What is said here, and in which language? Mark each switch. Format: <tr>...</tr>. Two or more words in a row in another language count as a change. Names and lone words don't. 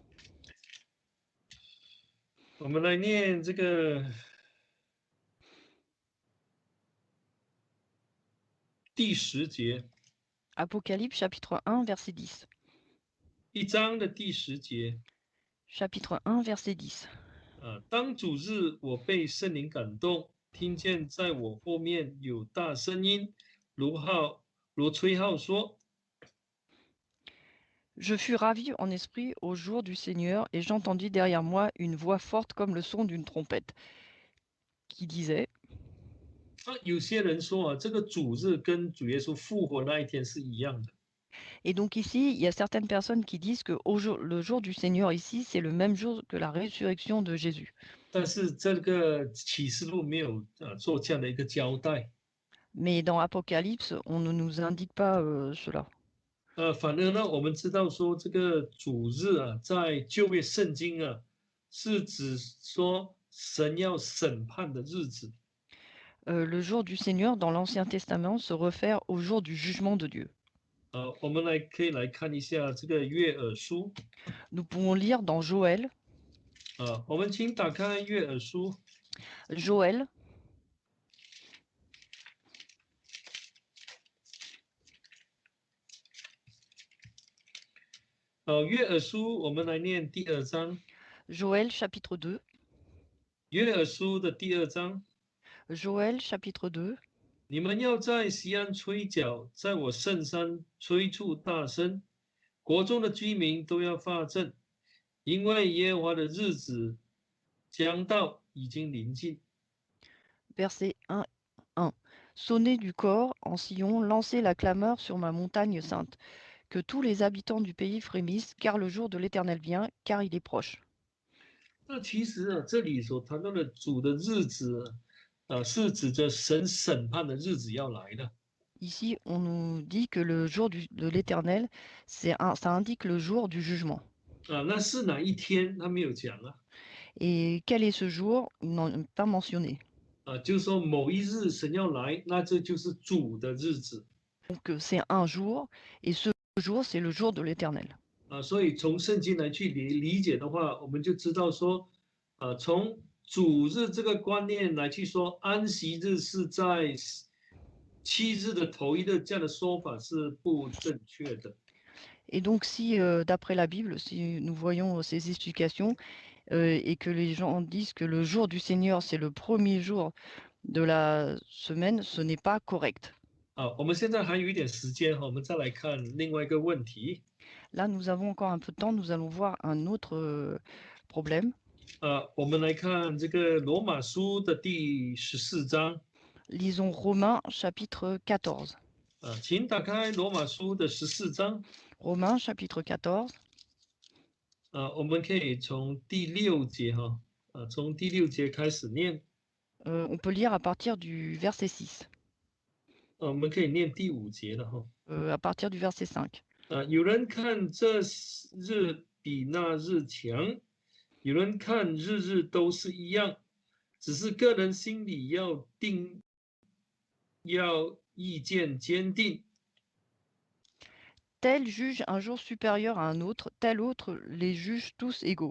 <zh>我们来念这个第10节。</zh> <fr>Apocalypse, chapitre 1, verset 10.</fr> <zh>1 章的第10节。</zh> <fr>Chapitre 1, verset 10.</fr> <zh>当主日，我被圣灵感动，听见在我后面有大声音，如吹号说。</zh> <fr>Je fus ravi en esprit au jour du Seigneur, et j'entendis derrière moi une voix forte comme le son d'une trompette, qui disait,</fr> <zh>有些人说这个主日跟主耶稣复活那一天是一样的。</zh> <fr>et donc ici, il y a certaines personnes qui disent que le jour du Seigneur ici, c'est le même jour que la résurrection de Jésus.</fr> <zh>但是这个启示录没有做这样的一个交代。</zh> <fr>Mais dans Apocalypse, on ne nous indique pas cela.</fr> <zh>反而呢，我们知道说这个主日在旧约圣经是指说神要审判的日子。</zh> <fr>Le jour du Seigneur dans l'Ancien Testament se réfère au jour du jugement de Dieu.</fr> <zh>我们可以来看一下这个约珥书。</zh> <fr>Nous pouvons lire dans Joël,</fr> <zh>我们请打开约珥书。</zh> <fr>Joël,</fr> <zh>约珥书，我们来念第2章。</zh> <fr>Joël chapitre 2,</fr> <zh>约珥书的第2章，</zh> <fr>Joël chapitre 2.</fr> <zh>你们要在西安吹角，在我圣山吹出大声，国中的居民都要发震，因为耶和华的日子将到，已经临近。</zh> <fr>Verset 1. Sonnez du corps en Sion, lancez la clameur sur ma montagne sainte. Que tous les habitants du pays frémissent, car le jour de l'Éternel vient, car il est proche.</fr> <zh>那其实这里所谈到的主的日子是指着神审判的日子要来的。</zh> <fr>Ici, on nous dit que le jour de l'Éternel, ça indique le jour du jugement.</fr> <zh>那是哪一天？他没有讲啊。</zh> <fr>Et quel est ce jour? Ils n'ont pas mentionné.</fr> <zh>就是说某一日神要来，那这就是主的日子。</zh> <fr>Donc c'est un jour, et ce jour, c'est le jour de l'Éternel.</fr> <zh>所以从圣经来去理解的话，我们就知道说，从主日这个观念来去说，安息日是在7日的头一日，这样的说法是不正确的。</zh> <fr>Et donc si, d'après la Bible, si nous voyons ces explications, et que les gens disent que le jour du Seigneur, c'est le premier jour de la semaine, ce n'est pas correct.</fr> <zh>我们现在还有一点时间我们再来看另外一个问题。</zh> <fr>Là, nous avons encore un peu de temps, nous allons voir un autre problème.</fr> <zh>我们来看这个罗马书的第14章。</zh> <fr>Lisons Romains chapitre 14.</fr> <zh>请打开罗马书的14章。</zh> <fr>Romains chapitre 14.</fr> <zh>我们可以从第6节从第6节开始念。</zh> <fr>On peut lire à partir du verset 6,</fr> <zh>我们可以念第5节了哈。</zh> <fr>à partir du verset 5.</fr> <zh>有人看这日比那日强，有人看日日都是一样，只是个人心里要意见坚定。</zh> <fr>Tel juge un jour supérieur à un autre, tel autre les juge tous égaux.</fr>